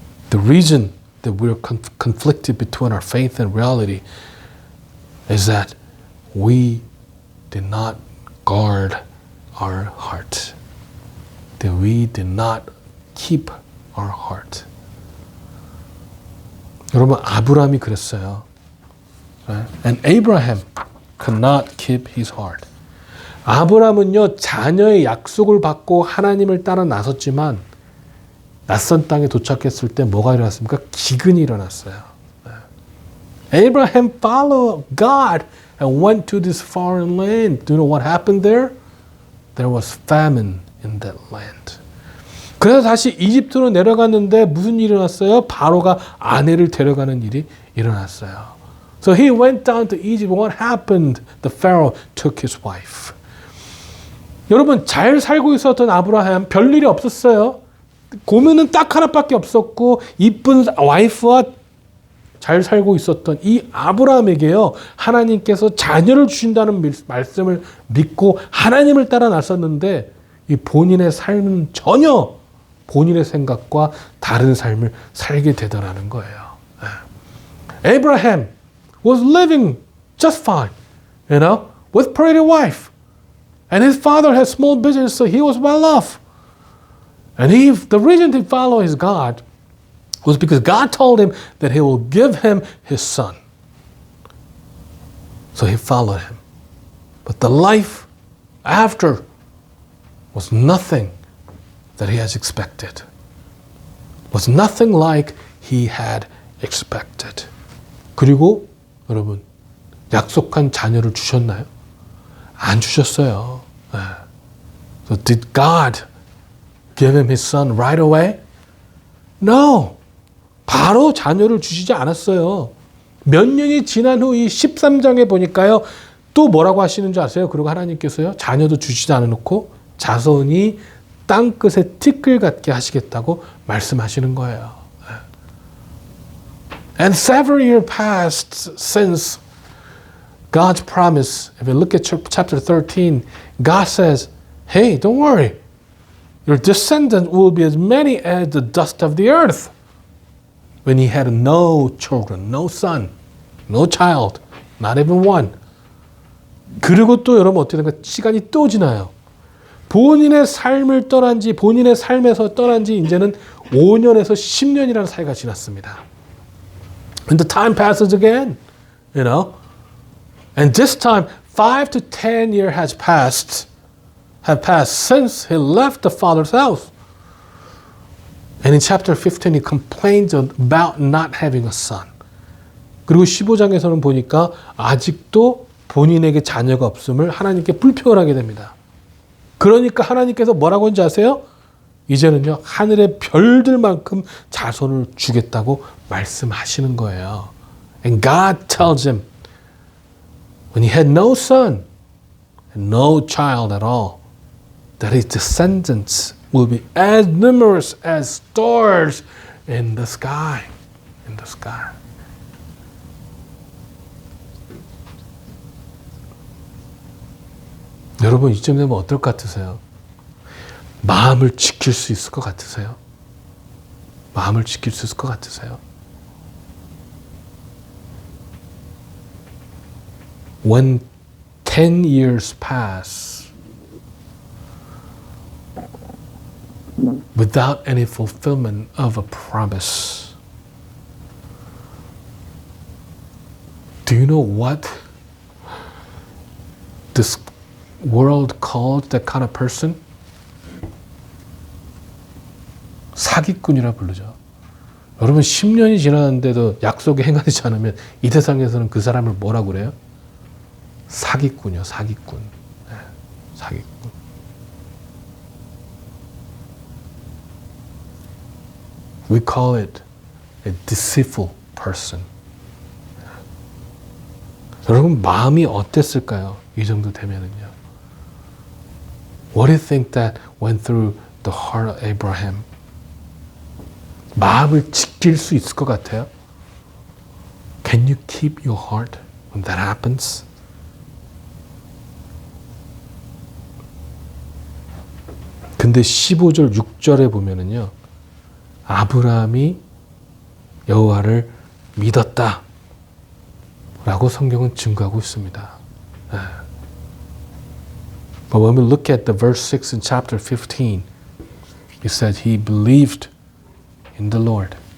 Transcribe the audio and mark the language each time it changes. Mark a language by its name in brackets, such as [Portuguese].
[English] The reason that we're conflicted between our faith and reality is that we did not guard our heart. That we did not keep our heart. [Korean] 여러분, 아브라함이 그랬어요. [English] And Abraham could not keep his heart. [Korean] 아브라함은요, 자녀의 약속을 받고 하나님을 따라 나섰지만 낯선 땅에 도착했을 때 뭐가 일어났습니까? 기근이 일어났어요. [English] Abraham followed God and went to this foreign land. Do you know what happened there? There was famine in that land. [Korean] 그래서 다시 이집트로 내려갔는데 무슨 일이 일어났어요? 바로가 아내를 데려가는 일이 일어났어요. [English] So he went down to Egypt. What happened? The Pharaoh took his wife. [Korean] 여러분, 잘 살고 있었던 아브라함 별일이 없었어요. 고민은 딱 하나밖에 없었고 이쁜 와이프와 잘 살고 있었던 이 아브라함에게요, 하나님께서 자녀를 주신다는 말씀을 믿고 하나님을 따라 나섰는데 이 본인의 삶은 전혀 본인의 생각과 다른 삶을 살게 되더라는 거예요. [English] Abraham was living just fine, you know, with pretty wife. And his father had small business, so he was well off. And the reason he followed his God was because God told him that he will give him his son. So he followed him. But the life after was nothing that he has expected. Was nothing like he had expected. [Korean] 그리고 여러분, 약속한 자녀를 주셨나요? 안 주셨어요. [English] So did God give him his son right away? No. [Korean] 바로 자녀를 주시지 않았어요. 몇 년이 지난 후 이 13장에 보니까요, 또 뭐라고 하시는 줄 아세요? 그리고 하나님께서요, 자녀도 주시지 않아놓고 자손이 땅끝에 티끌 같게 하시겠다고 말씀하시는 거예요. [English] And several years passed since God's promise. If you look at chapter 13, God says, hey, don't worry. Your descendants will be as many as the dust of the earth. When he had no children, no son, no child, not even one. [Korean] 그리고 또 여러분 어떻게 된가? 시간이 또 지나요. 본인의 삶을 떠난 지, 본인의 삶에서 떠난 지 이제는 5년에서 10년이라는 사이가 지났습니다. [English] And the time passes again, you know. And this time, 5 to 10 years have passed since he left the father's house. And in chapter 15, he complains about not having a son. [Korean] 그리고 15장에서는 보니까 아직도 본인에게 자녀가 없음을 하나님께 불평을 하게 됩니다. 그러니까 하나님께서 뭐라고 하는지 아세요? 이제는요, 하늘의 별들만큼 자손을 주겠다고 말씀하시는 거예요. [English] And God tells him, when he had no son, and no child at all, that his descendants will be as numerous as stars in the sky. In the sky. [Korean] 여러분, 이쯤 되면 어떨 것 같으세요? 마음을 지킬 수 있을 것 같으세요? 마음을 지킬 수 있을 것 같으세요? [English] When 10 years pass without any fulfillment of a promise, do you know what this world calls that kind of person? [Korean] 사기꾼이라 부르죠. 여러분, 10년이 지났는데도 약속이 행하지 않으면 이 세상에서는 그 사람을 뭐라고 그래요? 사기꾼이요, 사기꾼. 네, 사기꾼. [English] We call it a deceitful person. [Korean] 여러분, 마음이 어땠을까요? 이 정도 되면은요. [English] What do you think that went through the heart of Abraham? [Korean] 마음을 지킬 수 있을 것 같아요? [English] Can you keep your heart when that happens? [Korean] 근데 15절 6절에 보면은요. 아브라함이 여호와를 믿었다 라고 성경은 증거하고 있습니다. [English] But when we look at the verse 6 in chapter 15, it said he believed in the Lord.